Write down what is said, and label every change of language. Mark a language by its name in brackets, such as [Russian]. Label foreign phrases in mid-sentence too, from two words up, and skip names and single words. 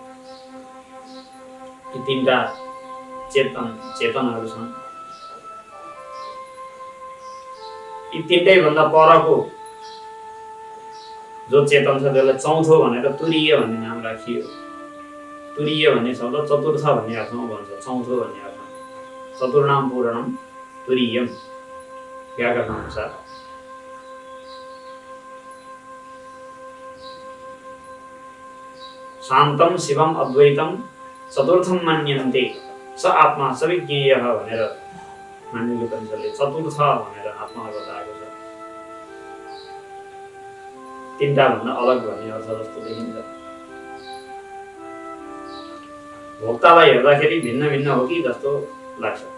[Nepali] यी तीनटा चेतनहरू छन्। यी तीनटै भन्दा परको जो चेतन छ त्यसलाई चौथो भनेर तुरीय भन्ने नाम राखियो। तुरीय भन्ने शब्द चतुर्थ भन्ने अर्थमा भन्छ, चौथो भन्ने अर्थमा। [Sanskrit] चतुर्णाम पूर्णम तुरीयम व्याकरण अनुसार। शान्तम शिवम अद्वैतम चतुर्थम मान्यन्ते स आत्मा सविज्ञेय [Nepali] भनेर मान्यले उपनिषदले चतुर्थ भनेर आत्मालाई बताएको छ। तीनटा भन्दा अलग भन्ने अर्थ जस्तो देखिन्छ। भोक्तालाई हेर्दाखेरि भिन्न भिन्न हो कि जस्तो लाग्छ।